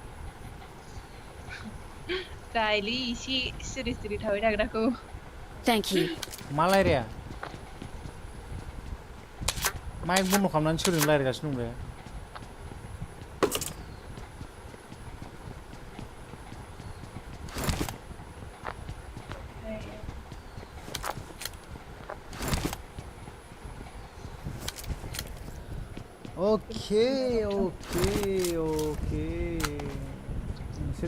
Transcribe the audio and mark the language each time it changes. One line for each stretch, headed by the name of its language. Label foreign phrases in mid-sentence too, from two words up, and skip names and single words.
Bodo: daily इसे सिरि सिरि थाबाय थाग्राखौ
English: Thank you.
Bodo: malaria माइक बन्द खालामनानै सोरजों रायज्लायगासिनो दं बे
English: okay okay okay
Bodo: नोंसोर